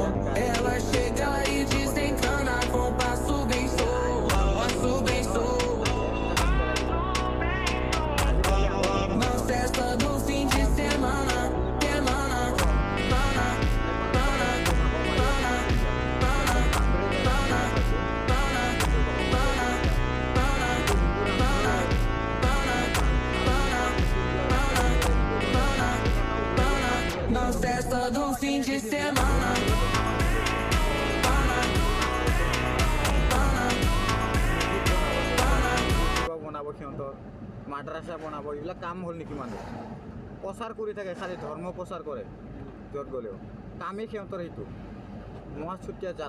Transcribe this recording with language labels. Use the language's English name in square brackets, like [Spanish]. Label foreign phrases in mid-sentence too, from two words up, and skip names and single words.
[Portuguese] Ela chega e desencana com passo bem solto, passo bem solto. Na festa do fim de semana, semana, pana, pana, pana, pana, pana, pana, pana, pana, na festa do fim de semana. [Assamese] বনাব সিহঁতৰ মাদ্ৰাছা বনাব এইবিলাক কাম হ'ল নেকি মানুহ প্ৰচাৰ কৰি থাকে খালি ধৰ্ম প্ৰচাৰ কৰে য'ত গ'লেও কামেই সিহঁতৰ সেইটো মহাচুতীয়া জাত